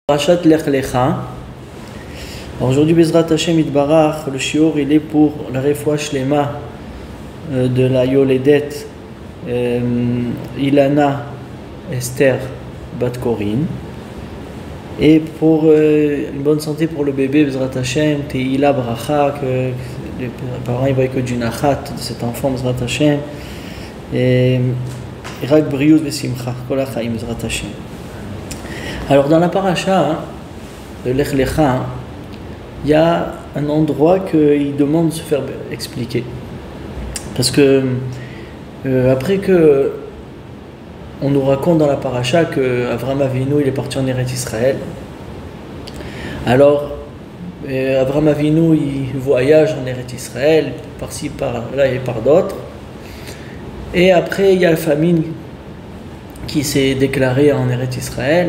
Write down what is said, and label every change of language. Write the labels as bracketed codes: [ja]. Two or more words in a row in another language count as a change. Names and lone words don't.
[fr] Parashat Lech Lecha. Aujourd'hui, [he] בעזרת השם יתברך, [fr] le shiur il est pour la [he] רפואה שלמה [fr] de la Yoledet Ilana Esther Bat Corinne, et pour une bonne santé pour le bébé [he] בעזרת השם [fr] Teila Bracha, que les parents voient que du nachat de cet enfant [he] בעזרת השם, [fr] et [he] רק בריאות ושמחה כל החיים בעזרת השם. [fr] Alors dans la paracha de Lech Lecha, il y a un endroit qu'il demande de se faire expliquer. Parce que après que on nous raconte dans la paracha que Avraham Avinu il est parti en Eretz Israël, alors Avraham Avinu il voyage en Eretz Israël, par-ci, par-là et par d'autres, et après il y a la famine qui s'est déclarée en Eretz Israël.